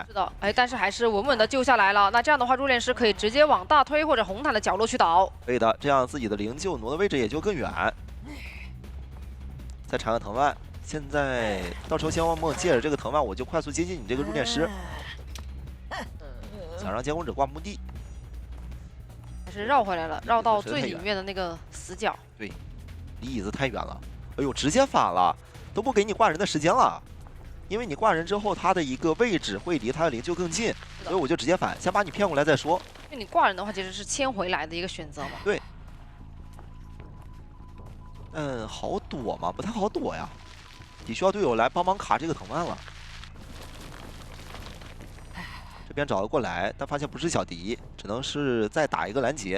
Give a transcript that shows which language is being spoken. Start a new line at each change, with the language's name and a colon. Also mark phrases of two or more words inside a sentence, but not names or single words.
Chinese: 是的，哎，但是還是穩穩的救下來了。那這樣的話，入殮師可以直接往大推或者紅毯的角落去倒。可以的，這樣自己的靈柩挪的位置也就更遠。再纏個藤蔓。現在到時候星耀夢借着這個藤蔓，我就快速接近你這個入殮師。想让监控者掛墓地，还是绕回来了，绕到最里面的那个死角。对，离椅子太远了。哎呦，直接反了，都不给你挂人的时间了。因为你挂人之後，他的一個位置會離他的靈柩更近，所以我就直接反，先把你騙過來再說。因為你掛人的話，其實是牽回來的一個選擇嘛。對。好躲嗎？不太好躲呀，得需要隊友來幫忙卡這個藤蔓了。這邊找了過來，但發現不是小迪，只能是再打一個攔截。